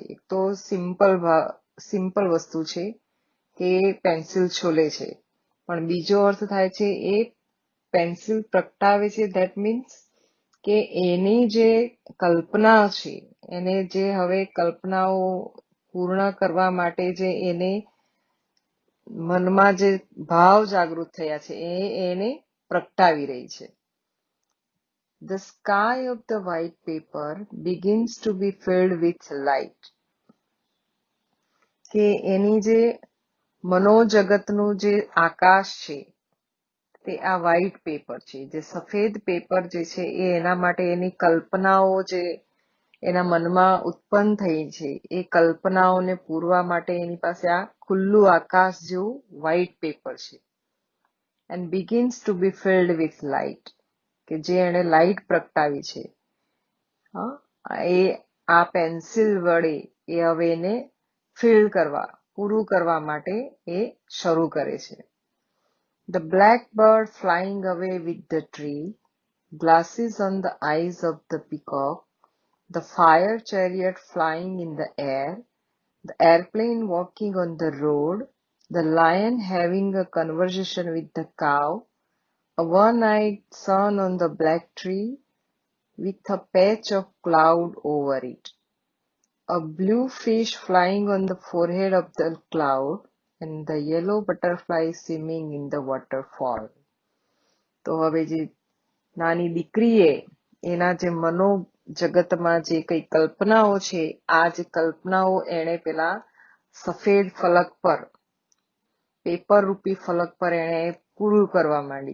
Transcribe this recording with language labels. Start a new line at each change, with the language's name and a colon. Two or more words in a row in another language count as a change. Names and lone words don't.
Gujarati: એક તો સિમ્પલ વસ્તુ છે કે પેન્સિલ છોલે છે, પણ બીજો અર્થ થાય છે એ પેન્સિલ પ્રગટાવે છે.
English: that means
Gujarati: કે એની જે કલ્પના છે, એને જે હવે કલ્પનાઓ પૂર્ણ કરવા માટે જે એને મનમાં જે ભાવ જાગૃત થયા છે એને પ્રગટાવી રહી છે.
English: The sky of the white paper begins to be filled with light.
Gujarati: કે એની જે મનોજગતનું જે આકાશ છે તે આ
English: white paper
Gujarati: છે, જે સફેદ પેપર જે છે એ એના માટે એની કલ્પનાઓ જે એના મનમાં ઉત્પન્ન થઈ છે એ કલ્પનાઓને પૂરવા માટે એની પાસે આ ખુલ્લું આકાશ જેવું
English: white paper
Gujarati: છે.
English: And begins to be filled with light.
Gujarati: કે જે એને લાઇટ પ્રગટાવી છે એ આ પેન્સિલ વડે એ હવે એને પૂરું કરવા માટે એ શરૂ કરે છે.
English: The blackbird flying away with the tree, glasses on the eyes of the peacock, the fire chariot flying in the air, the airplane walking on the road, the lion having a conversation with the cow, a one-eyed sun on the black tree with a patch of cloud over it, a blue fish flying on the forehead of the cloud, and the yellow butterfly swimming in the waterfall.
Gujarati: તો હવે જે નાની દીકરીએ એના જે મનોજગતમાં જે કઈ કલ્પનાઓ છે, આ જે કલ્પનાઓ એણે પેલા સફેદ ફલક પર, પેપર રૂપી ફલક પર એણે પૂરું કરવા માંડી.